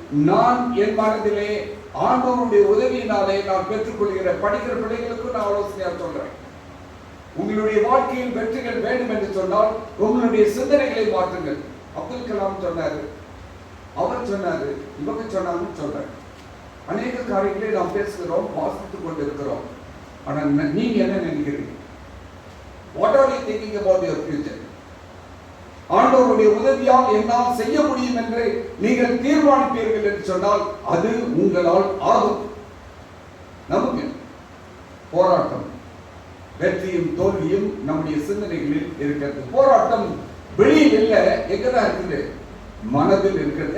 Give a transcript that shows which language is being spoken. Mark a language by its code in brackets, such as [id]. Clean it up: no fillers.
[ta] நான் என் மனதிலே ஆண்டவருடைய உதவியினாலே நான் பெற்றுக்கொள்கிற படிக்கிற பிள்ளைகளுக்கு நான் ஆலோசனையா சொல்றேன். உங்களுடைய வாழ்க்கையில் வெற்றிகள் வேண்டும் என்று சொன்னால் உங்களுடைய சிந்தனைகளை மாற்றுங்கள். அப்துல் கலாம் சொன்னாரு, அவர் சொன்னாரு, இவங்க சொன்னாங்கன்னு சொல்றாரு. அநேக காரியங்களை நாம் பேசுகிறோம், வாசித்துக் கொண்டிருக்கிறோம். ஆனா நீங்க என்ன நினைக்கிறீங்க? [en] What are you thinking about your future? [ta] ஆண்டவருடைய உதவியால் என்னால் செய்ய முடியும் என்று நீங்கள் தீர்மானிப்பீர்கள் என்று சொன்னால் அது உங்களால் ஆகும். நமக்கு போராட்டம், வெற்றியும் தோல்வியும் நம்முடைய சிந்தனைகளில் இருக்கிறது. போராட்டம் வெளியில் இல்ல, எங்கதான் இருக்குது? மனதில் இருக்கிறது.